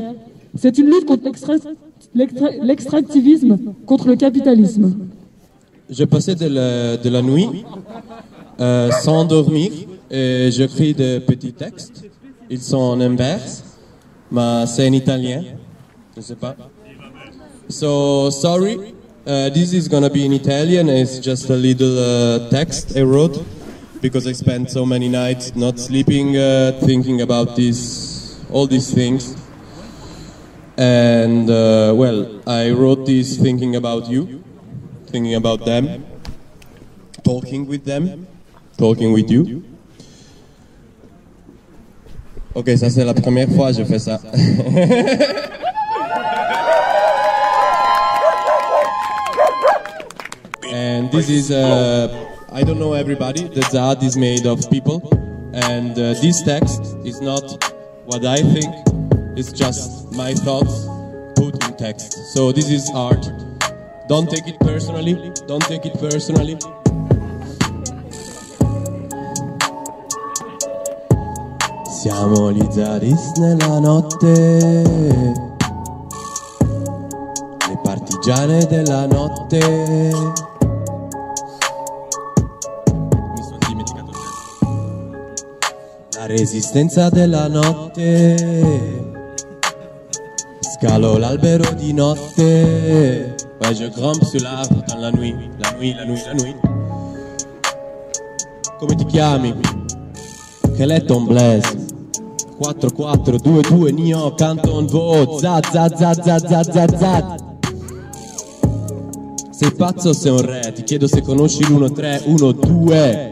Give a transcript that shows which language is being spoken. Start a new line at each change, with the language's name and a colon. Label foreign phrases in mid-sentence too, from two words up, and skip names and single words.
French: C'est une lutte contre l'extractivisme, contre le capitalisme. Je passais de la nuit sans dormir et j'écris des petits textes. Ils sont en inverse, mais c'est en italien. Je ne sais pas.
English: So, sorry. This is gonna be in Italian. It's just a little text I wrote because I spent so many nights not sleeping, thinking about all these things. And well, I wrote this thinking about you, thinking about them, talking with you.
French: Ok, ça c'est la première fois que je fais ça.
English: And this is, I don't know everybody, the ZAD is made of people, and this text is not what I think, it's just my thoughts put in text. So this is art. Don't take it personally, don't take it personally.
Italian: Siamo gli Zadis nella notte, le partigiane della notte. La resistenza della notte, scalo l'albero di notte,
French: ouais, je grimpe sur l'arbre dans la nuit, la nuit, la nuit, la nuit.
Italian: Come ti chiami? Quel è
French: ton blaze?
Italian: 4-4-2-2 Nio Canton Vo Zad Zad Zad Zad Zad Zad Zad. Sei pazzo o sei un re? Ti chiedo se conosci l'1-3-1-2.